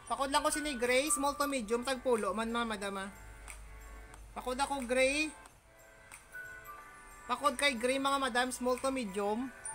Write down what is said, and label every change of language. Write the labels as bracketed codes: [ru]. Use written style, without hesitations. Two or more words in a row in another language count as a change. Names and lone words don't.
[hil] Pakod lang ko sini gray, [en] small to medium [hil] tag pulo man mga madam ah. Pakod ako gray. Pakod kay gray mga madam, [en] small to medium.